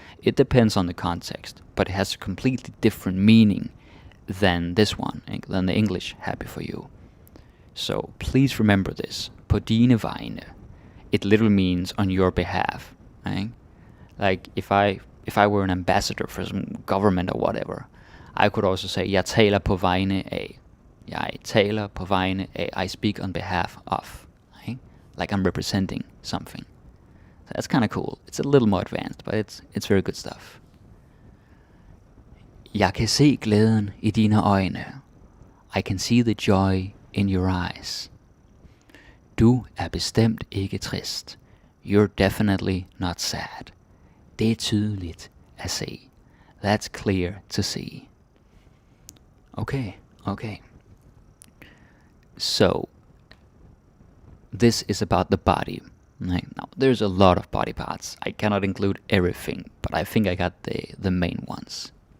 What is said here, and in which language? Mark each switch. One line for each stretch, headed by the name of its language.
English: It depends on the context, but it has a completely different meaning than this one, than the English happy for you. So please remember this.
Danish: På dine vegne.
English: It literally means on your behalf. Right? Like if I were an ambassador for some government or whatever, I could also say
Danish: jeg taler på vegne af. Jeg taler på vegne af.
English: I speak on behalf of. Right? Like I'm representing something. So that's kind of cool. It's a little more advanced, but it's very good stuff.
Danish: Jeg kan se glæden i dine øjne.
English: I can see the joy in your eyes.
Danish: Du er bestemt ikke trist.
English: You're definitely not sad.
Danish: Det er tydeligt at se.
English: That's clear to see. Okay. So, this is about the body. Right? Now, there's a lot of body parts. I cannot include everything, but I think I got the main ones.